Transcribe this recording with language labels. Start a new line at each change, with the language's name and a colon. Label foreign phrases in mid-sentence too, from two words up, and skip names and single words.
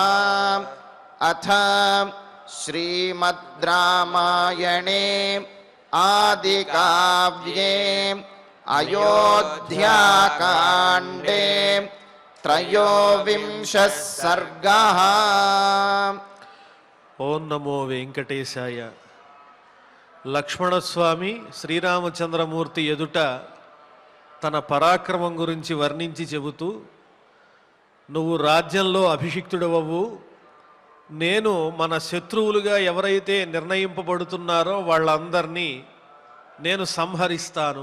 Sanskrit: अथ श्रीमद् रामायणे आदिकाव्ये अयोध्याकाण्डे त्रयोविंशः सर्गः। ఓం నమో వెంకటేశాయ.
Telugu: లక్ష్మణస్వామి శ్రీరామచంద్రమూర్తి ఎదుట తన పరాక్రమం గురించి వర్ణించి చెబుతూ, నువ్వు రాజ్యంలో అభిషిక్తుడవవు, నేను మన శత్రువులుగా ఎవరైతే నిర్ణయింపబడుతున్నారో వాళ్ళందరినీ నేను సంహరిస్తాను.